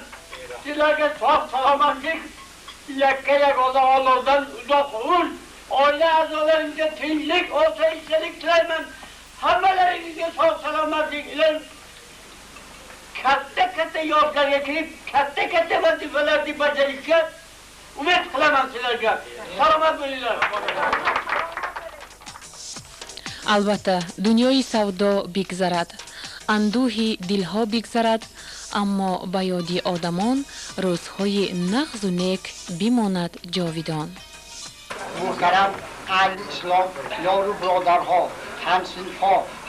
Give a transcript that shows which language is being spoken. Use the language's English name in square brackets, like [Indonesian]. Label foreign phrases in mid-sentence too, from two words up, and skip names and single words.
[Uzbek] Sizlarga sog' salomatlik, yakka yagona Allohdan uzoq umr, oila a'zolaringizga tinchlik, osoyishtalik tilayman. Hammalaringizga sog' salomatlik ilayman. Katta yoshlarga kirib, katta vazifalarni bajarishga umid qilaman sizlarga. Salomat bo'linglar. [Persian] البته دنیای سودا بگذرد اندوهی دلها بگذرد اما به یادی آدمان روزهای نغز و نیک بماند جاویدان محترم اهل اسلام یار و برادرها همسنفها